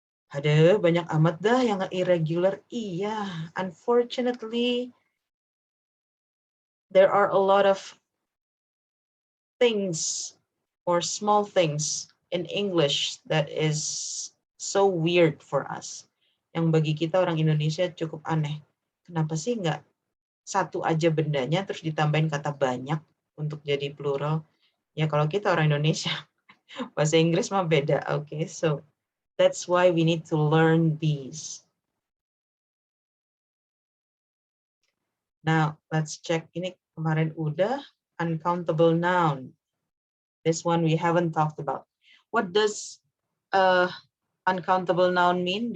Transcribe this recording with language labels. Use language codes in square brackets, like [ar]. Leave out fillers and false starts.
[id] Ada banyak amat dah yang irregular. [en] Iya, unfortunately, there are a lot of things or small things in English that is so weird for us. [id] Yang bagi kita orang Indonesia cukup aneh. Kenapa sih nggak satu aja bendanya terus ditambahin kata banyak untuk jadi plural? Ya kalau kita orang Indonesia, bahasa Inggris mah beda. [en] Okay, so that's why we need to learn these. Now, let's check. [id] Ini kemarin udah uncountable noun. [en] This one we haven't talked about. What does uncountable noun mean?